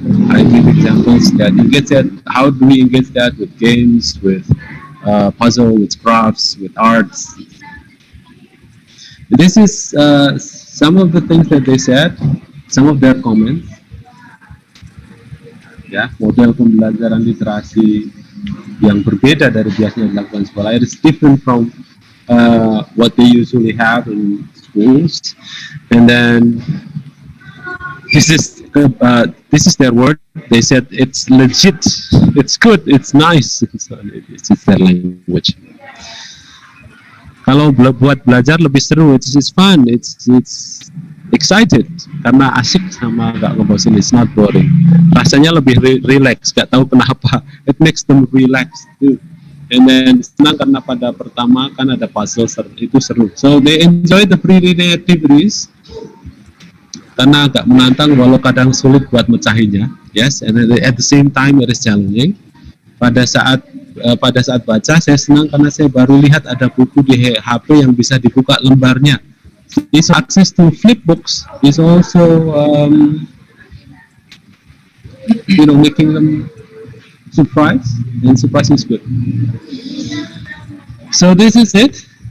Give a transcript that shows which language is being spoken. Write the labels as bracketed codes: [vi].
[en] I give examples that engage that. How do we engage that? With games, with puzzle, with crafts, with arts. This is some of the things that they said, some of their comments. [id] Ya, model pembelajaran literasi yang berbeda dari biasanya dilakukan sekolah. [en] It is different from what they usually have in schools. And then this is their word. They said it's legit, it's good, it's nice. So it's their language. [id] Kalau buat belajar lebih seru, [en] it's fun, it's excited [id] karena asik sama gak ngebosin. [en] It's not boring. [id] Rasanya lebih relax, gak tahu kenapa. [en] It makes them relax too. And then [id] senang karena pada pertama kan ada puzzle, itu seru. [en] So they enjoy the pre-reading activities [id] karena agak menantang walau kadang sulit buat mecahinya. [en] Yes, and at the same time it is challenging. [id] Pada saat baca saya senang karena saya baru lihat ada buku di HP yang bisa dibuka lembarnya. [en] This access to flip books is also making them surprised, and surprise is good. So this is it.